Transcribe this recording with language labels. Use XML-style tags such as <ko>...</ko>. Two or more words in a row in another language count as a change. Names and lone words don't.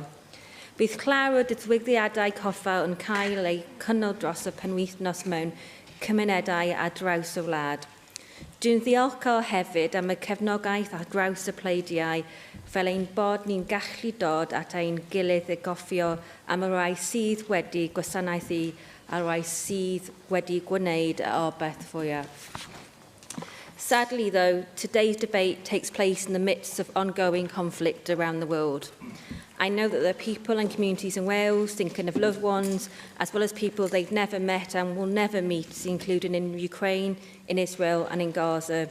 <cy>Bydd clawr y ddigwyddiadau coffa yn cael ei cynnal dros y penwythnos mewn cymunedau ar draws y wlad. Dwi'n ddiolchgar hefyd am y cefnogaeth ar draws y pleidiau fel ein bod ni'n gallu dod at ein gilydd i goffio am y rai sydd wedi gwasanaethu a rai sydd wedi gwneud y obaith fwyaf.</cy> <en>Sadly, though, today's debate takes place in the midst of ongoing conflict around the world. I know that there are people and communities in Wales thinking of loved ones, as well as people they've never met and will never meet, including in Ukraine, in Israel and in Gaza.</en>